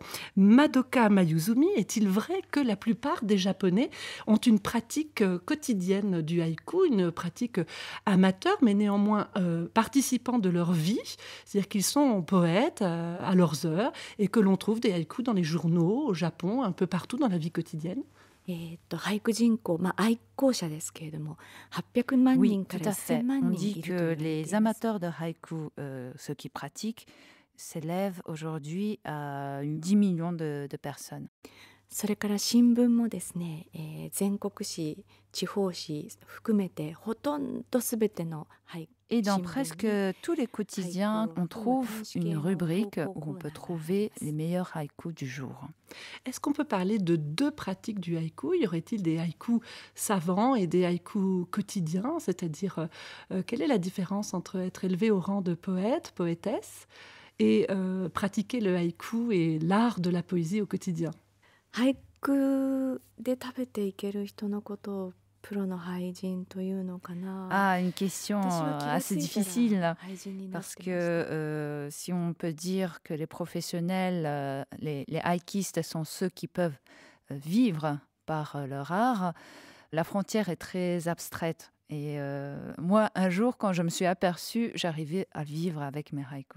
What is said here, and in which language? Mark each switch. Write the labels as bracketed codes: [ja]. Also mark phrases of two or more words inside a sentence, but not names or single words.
[fr] Madoka Mayuzumi, est-il vrai que la plupart des Japonais ont une pratique quotidienne du haïku, une pratique amateur, mais néanmoins participants de leur vie, c'est-à-dire qu'ils sont poètes à leurs heures et que l'on trouve des haïkus dans les journaux, au Japon, un peu partout dans la vie quotidienne? [ja] 俳句人口、愛好者ですけれども、800万 [fr] Oui, [ja] 人 [fr] tout [ja] から [fr] à fait. [ja] 1000万 [fr] On [ja] 人 [fr] dit [ja] いると [fr] que [ja] 言われてい [fr] les [ja] ます。 [fr] amateurs de haïku, ceux qui pratiquent, s'élèvent aujourd'hui à 10 millions de personnes. [ja] それから新聞もですね、全国紙、地方紙含めてほとんどすべての俳句 [fr] Et dans presque tous les quotidiens, on trouve une rubrique où on peut trouver les meilleurs haïkus du jour. Est-ce qu'on peut parler de deux pratiques du haïku? Y aurait-il des haïkus savants et des haïkus quotidiens? C'est-à-dire, quelle est la différence entre être élevé au rang de poète, poétesse, et pratiquer le haïku et l'art de la poésie au quotidien? [ja] 俳句で食べていける人のことをプロの俳人というのかな。 [fr] Ah, une question [ja] 私は気が [fr] assez [ja] ついたら [fr] difficile, [ja] 俳人になっ [fr] parce [ja] てました。 [fr] que si on peut dire que les professionnels, les haïkistes sont ceux qui peuvent vivre par leur art, la frontière est très abstraite. Et moi, un jour, quand je me suis aperçue, j'arrivais à vivre avec mes haïkus.